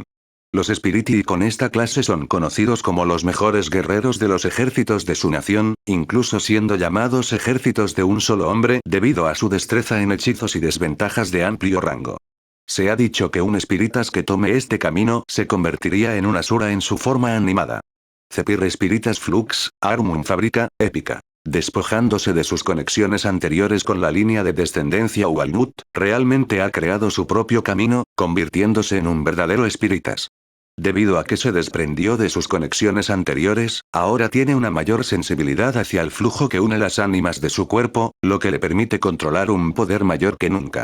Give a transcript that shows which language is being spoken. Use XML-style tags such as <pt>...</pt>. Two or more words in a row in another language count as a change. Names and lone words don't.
<es>Los Spiriti con esta clase son conocidos como los mejores guerreros de los ejércitos de su nación, incluso siendo llamados ejércitos de un solo hombre debido a su destreza en hechizos y desventajas de amplio rango. Se ha dicho que un Spiritas que tome este camino se convertiría en un Asura en su forma animada. Cepir Spiritas Flux, Armum Fabrica, épica. Despojándose de sus conexiones anteriores con la línea de descendencia Walnut, realmente ha creado su propio camino, convirtiéndose en un verdadero Spiritas. Debido a que se desprendió de sus conexiones anteriores, ahora tiene una mayor sensibilidad hacia el flujo que une las ánimas de su cuerpo, lo que le permite controlar un poder mayor que nunca.</es>